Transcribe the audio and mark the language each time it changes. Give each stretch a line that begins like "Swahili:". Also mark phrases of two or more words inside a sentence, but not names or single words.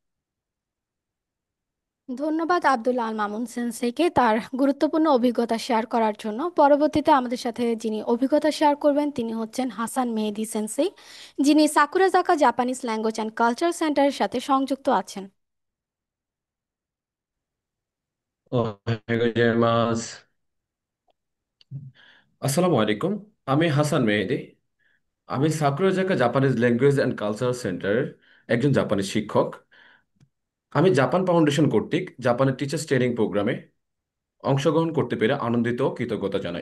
Bangla: ধন্যবাদ আব্দুল আল মামুন সেন্সেইকে তার গুরুত্বপূর্ণ অভিজ্ঞতা শেয়ার করার জন্য। পরবর্তীতে আমাদের সাথে যিনি অভিজ্ঞতা শেয়ার করবেন তিনি হচ্ছেন হাসান মেহেদি সেন্সেই, যিনি সাকুরাজাকা জাপানিজ ল্যাঙ্গুয়েজ অ্যান্ড কালচার সেন্টারের সাথে সংযুক্ত আছেন।
Japanese: おはようございます。
Arabic: السلام عليكم.
Bangla: আমি হাসান মেহেদি। আমি সাকুরাজাকা জাপানিজ ল্যাঙ্গুয়েজ অ্যান্ড কালচারাল সেন্টারের একজন জাপানি শিক্ষক। আমি জাপান ফাউন্ডেশন কর্তৃক জাপানের
English: teachers training
Bangla: প্রোগ্রামে অংশগ্রহণ করতে পেরে আনন্দিত ও কৃতজ্ঞতা জানাই।